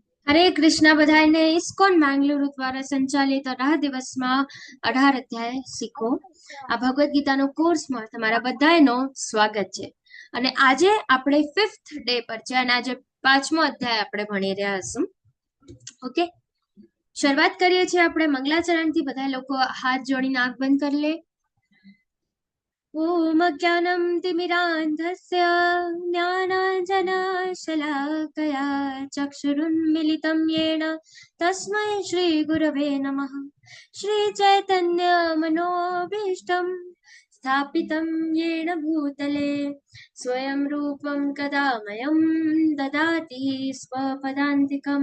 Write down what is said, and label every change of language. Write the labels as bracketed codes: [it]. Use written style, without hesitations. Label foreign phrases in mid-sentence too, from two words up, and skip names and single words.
[gu] હરે કૃષ્ણ બધાને ઇસ્કોન બેંગલુરુ દ્વારા સંચાલિત 18 દિવસમાં 18 અધ્યાય શીખો આ ભગવદ્ ગીતાનો કોર્સમાં તમારા બધાનો સ્વાગત છે. અને આજે આપણે 5th ડે પર છે અને આજે 5મો અધ્યાય આપણે ભણી રહ્યા હશું. ઓકે, શરૂઆત કરીએ છીએ આપણે મંગલાચરણથી. બધા લોકો હાથ જોડીને આંખ બંધ કરી લે. [sa] ॐ अज्ञानं तिमिरान्धस्य ज्ञानाञ्जनशलाकया चक्षुरुन्मिलितं येन तस्मै श्रीगुरवे नमः. श्रीचैतन्यमनोभीष्टं स्थापितं येन भूतले स्वयं रूपं कदा मह्यं ददाति स्वपदान्तिकं.